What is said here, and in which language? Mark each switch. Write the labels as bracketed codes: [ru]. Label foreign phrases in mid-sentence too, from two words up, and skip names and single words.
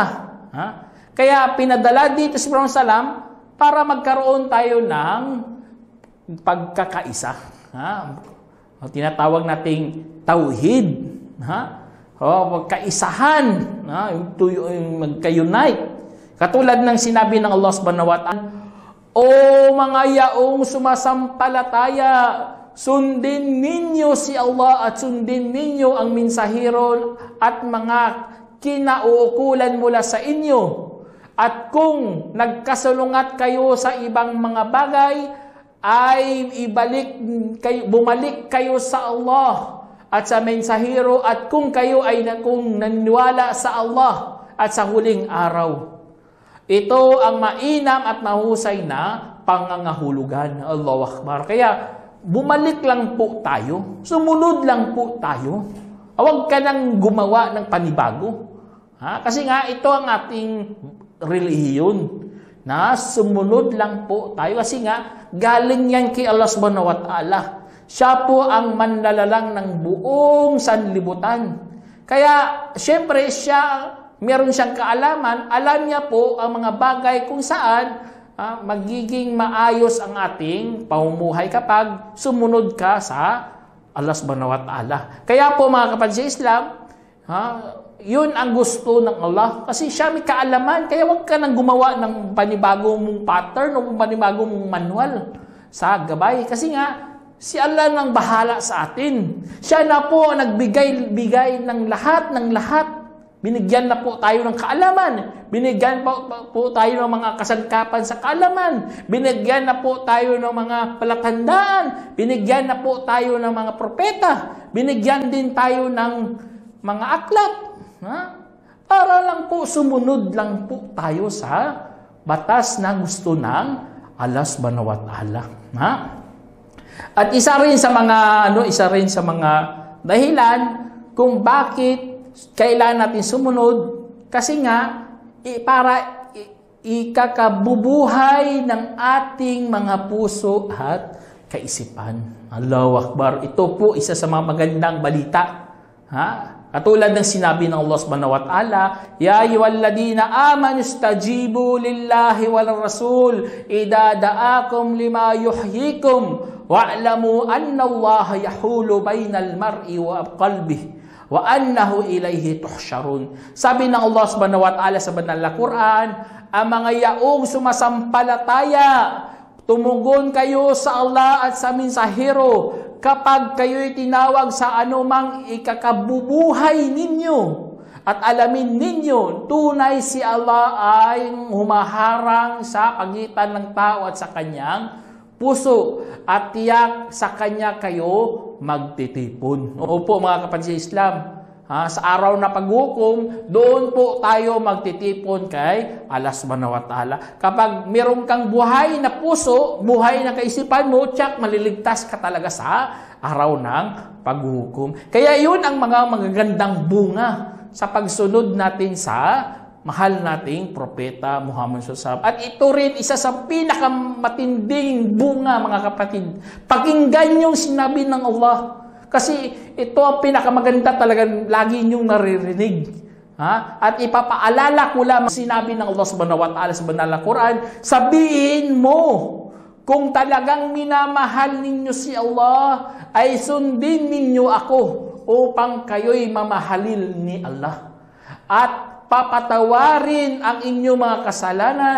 [tl] Kaya pinadala dito si Prophet Salam para magkaroon tayo ng pagkakaisa. Tinatawag nating tauhid. Magkaisahan, yung magka-unite. Katulad ng sinabi ng [ar] الله سبحانه وتعالى, [tl] O mga yaong sumasampalataya, sundin ninyo si Allah at sundin ninyo ang mensahero at mga kinauukulan mula sa inyo. At kung nagkasalungat kayo sa ibang mga bagay, ay bumalik kayo sa Allah at sa mensahero, at kung kayo ay naniwala sa Allah at sa huling araw. Ito ang mainam at mahusay na pangangahulugan. [ar] الله أكبر. [tl] Kaya bumalik lang po tayo, sumunod lang po tayo. Huwag ka nang gumawa ng panibago. Kasi nga ito ang ating relihiyon, na sumunod lang po tayo. Kasi nga galing yan kay [ar] الله سبحانه وتعالى. [tl] Siya po ang manlalalang ng buong sanlibutan. Kaya, syempre, meron siyang kaalaman. Alam niya po ang mga bagay kung saan magiging maayos ang ating pamumuhay kapag sumunod ka sa [ar] الله سبحانه وتعالى. [tl] Kaya po mga kapatid sa Islam, yun ang gusto ng Allah. Kasi siya may kaalaman. Kaya huwag ka nang gumawa ng panibagong pattern o panibagong manual sa gabay. Kasi nga, si Allah nang bahala sa atin. Siya na po nagbigay ng lahat. Binigyan na po tayo ng kaalaman. Binigyan po tayo ng mga kasangkapan sa kaalaman. Binigyan na po tayo ng mga palatandaan. Binigyan na po tayo ng mga propeta. Binigyan din tayo ng mga aklat. Para lang po, sumunod lang po tayo sa batas na gusto ng [ar] الله سبحانه وتعالى. [tl] At isa rin sa mga dahilan kung bakit kailangan natin sumunod, kasi nga para ikakabubuhay ng ating mga puso at kaisipan. [ar] الله أكبر. [tl] Ito po isa sa mga magandang balita. Katulad ng sinabi ng [ar] الله سبحانه وتعالى، يا أيها الذين آمنوا استجيبوا لله والرسول إذا دعاكم لما يحييكم واعلموا أن الله يحول بين المرء وقلبه وأنه إليه تحشرون. [tl] Sabi ng [ar] الله سبحانه وتعالى [tl] sa banal na Quran, ang mga yaong sumasampalataya, tumugon kayo sa Allah at sa mensahero kapag kayo'y tinawag sa anumang ikakabubuhay ninyo, at alamin ninyo, tunay si Allah ay humaharang sa pagitan ng tao at sa kanyang puso, at tiyak sa kanya kayo magtitipon. Opo mga kapatid sa Islam, sa araw na paghukom, doon po tayo magtitipon kay [ar] الله سبحانه وتعالى. [tl] Kapag meron kang buhay na puso, buhay na kaisipan mo, tsak, maliligtas ka talaga sa araw ng paghukom. Kaya yun ang mga magagandang bunga sa pagsunod natin sa mahal nating Propeta Muhammad SAW. At ito rin isa sa pinakamatinding bunga, mga kapatid. Pakinggan yung sinabi ng Allah. Kasi ito ang pinakamaganda talagang lagi niyong naririnig. At ipapaalala ko lang sinabi ng [ar] الله سبحانه وتعالى [tl] sa banal na Quran, sabihin mo, kung talagang minamahal ninyo si Allah, ay sundin ninyo ako upang kayo'y mamahalil ni Allah. At papatawarin ang inyong mga kasalanan.